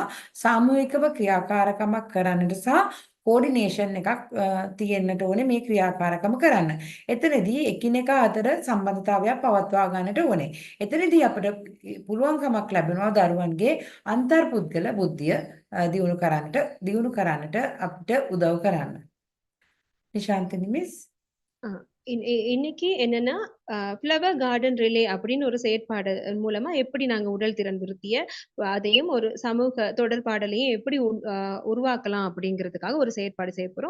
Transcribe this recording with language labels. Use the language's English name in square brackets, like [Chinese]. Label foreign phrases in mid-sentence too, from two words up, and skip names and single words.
[Sinhala] සාමූහිකව ක්‍රියාකාරකමක් කරන්නට සහ කෝඩිනේෂන් එකක් තියෙන්නට ඕනේ මේ ක්‍රියාකාරකම කරන්න. එතනදී එකිනෙකා අතර සම්බන්ධතාවයක් පවත්වා ගන්නට ඕනේ. එතනදී අපිට පුළුවන්කමක් ලැබෙනවා දරුවන්ගේ අන්තර්පුද්ගල බුද්ධිය දියුණු කරන්නට අපිට උදව් කරන්න. [Tamil] நிஷாந்தினி மிஸ் இன்னைக்கு என்னன்னா [English] flower garden relay [Tamil] அப்படின்னு ஒரு செயற்பாடு மூலமா எப்படி நாங்க உடல் திறன் விருத்திய அதையும் ஒரு சமூக தொடர்பாடலையும் எப்படி உருவாக்கலாம் அப்படிங்கிறதுக்காக ஒரு செயற்பாடு செய்ய போறோம்.